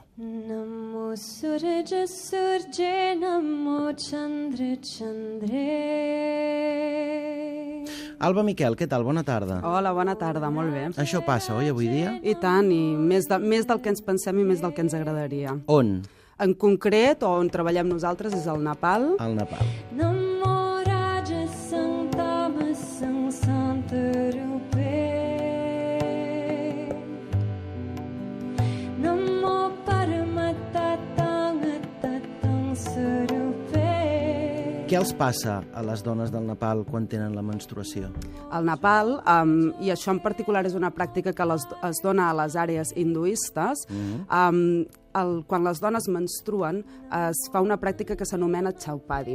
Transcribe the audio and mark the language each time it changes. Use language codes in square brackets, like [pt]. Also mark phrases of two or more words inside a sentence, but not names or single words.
[sa] Namo Surya Surya Namo Chandra Chandra. [ca] Alba Miquel, què tal? Bona tarda. Hola, bona tarda, molt bé. Això passa, oi, avui dia? I tant, i més del que ens pensem i més del que ens agradaria. On? En concret, on treballem nosaltres, és al Nepal. Al Nepal. [sa] Namo Raja Santama Sansanta Rupe. Namo Paramattatanga Tattang Sarupe. [ca] Què els passa a les dones del Nepal quan tenen la menstruació? Al Nepal, i això en particular és una pràctica que es dona a les àrees hinduistes, quan les dones menstruen es fa una pràctica que s'anomena Chaupadi.